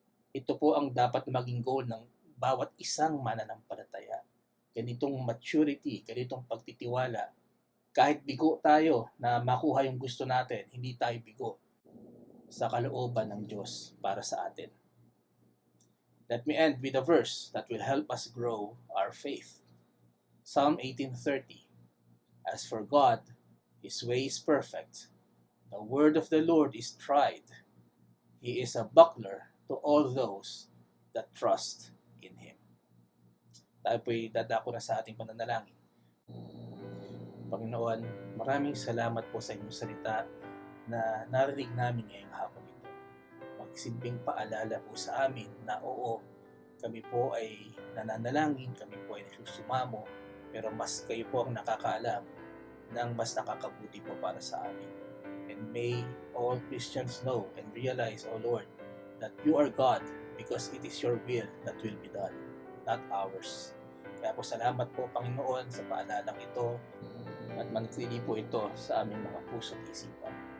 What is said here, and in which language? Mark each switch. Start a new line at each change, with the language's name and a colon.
Filipino: Ito po ang dapat maging goal ng bawat isang mananampalataya. Ganitong maturity, ganitong pagtitiwala. Kahit bigo tayo na makuha yung gusto natin, hindi tayo bigo sa kalooban ng Diyos para sa atin.
English: Let me end with a verse that will help us grow our faith. Psalm 18:30. As for God, His way is perfect. The word of the Lord is tried. He is a buckler to all those that trust in Him.
Filipino: Tayo po'y dadako na sa ating pananalangin. Panginoon, maraming salamat po sa inyong salita na narinig namin ngayong hapon ito. Magsilbing paalala po sa amin na oo, kami po ay nananalangin, kami po ay nagsusumamo, pero mas kayo po ang nakakaalam ng mas nakakabuti po para sa amin.
English: And may all Christians know and realize, O Lord, that you are God because it is your will that will be done, not ours.
Filipino: Kaya po salamat po, Panginoon, sa paalalang ito at manatili po ito sa aming mga puso at isipan.